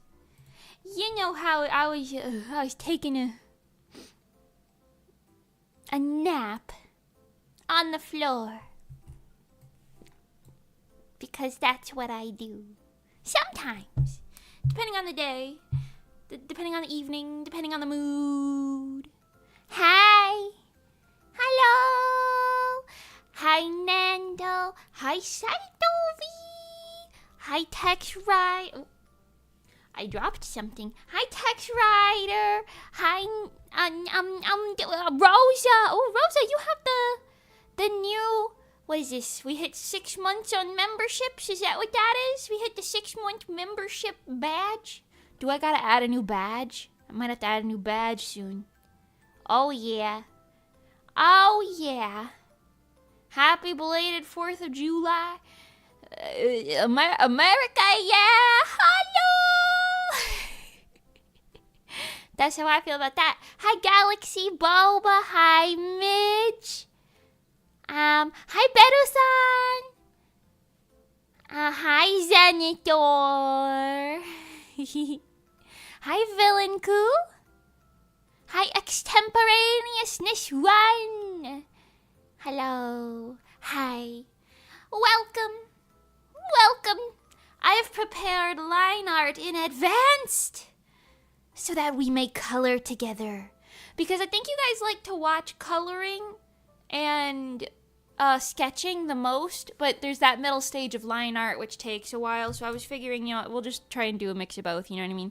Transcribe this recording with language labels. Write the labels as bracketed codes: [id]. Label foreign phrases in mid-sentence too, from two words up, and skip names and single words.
[en] You know how I was taking a nap on the floor. Because that's what I do. Sometimes. Depending on the day. Depending on the evening. Depending on the mood. Hi. Hello. Hi, Nando. Hi, Saitovi. Hi, Tex Rider. I dropped something. Hi, Tex Rider. Hi, Rosa. Oh, Rosa, you have the new... What is this? We hit 6 months on memberships? Is that what that is? We hit the 6-month membership badge? Do I gotta add a new badge? I might have to add a new badge soon. Oh, yeah. Oh, yeah. Happy belated 4th of July. America, yeah. Hello. That's how I feel about that. Hi, Galaxy Boba. Hi, Mitch. Hi, Beto-san. Hi, Zenitor. Hi, Villain-ku. Hi, Extemporaneousness 1. Hello. Hi. Welcome. I have prepared line art in advance so that we may color together. Because I think you guys like to watch coloring and sketching the most, but there's that middle stage of line art which takes a while, so I was figuring, we'll just try and do a mix of both, you know what I mean?